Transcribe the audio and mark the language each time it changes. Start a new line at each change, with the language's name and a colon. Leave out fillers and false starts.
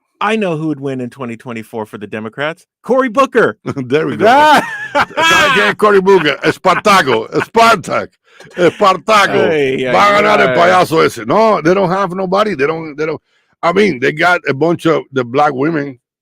English: I know who would win in 2024 for the Democrats. Cory Booker. There we go.
Spanish: ¿Sabes quién es Cory Booker? Spartaco. Va a ganar el payaso ese.
English: No, they don't have nobody. They don't. I mean, they got a bunch of the black women.